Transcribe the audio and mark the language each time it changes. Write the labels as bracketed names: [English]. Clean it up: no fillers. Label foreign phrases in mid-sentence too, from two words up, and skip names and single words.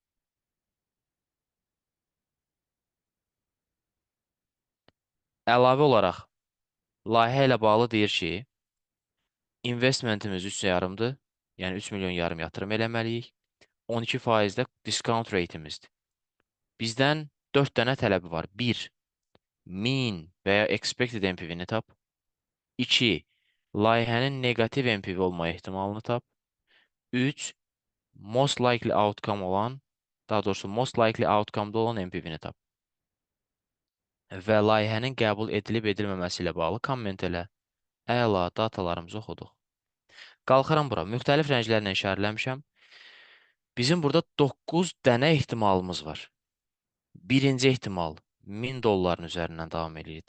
[Azerbaijani] Əlavə olaraq, layihə ilə bağlı deyir ki, investmentimiz 3,5-dır. Yəni 3 milyon yarım yatırım eləməliyik. 12% də [English] discount rate'imizdir. [Azerbaijani] Bizdən 4 dənə tələbi var. 1. Mean və ya [English] expected MPV- [Azerbaijani] ni tap. 2. Layihənin negativ MPV olma ehtimalını tap. 3. [English] Most likely outcome [Azerbaijani] olan, daha doğrusu [English] most likely outcome- [Azerbaijani] da olan MPV-ni tap. Və layihənin qəbul edilib edilməməsi ilə bağlı komment elə. Əla, datalarımızı oxuduq. Qalxıram bura. Müxtəlif rənglərlə işarələmişəm. Bizim burada 9 dənə ehtimalımız var. Birinci ehtimal 1000 dolların üzərindən davam edirik.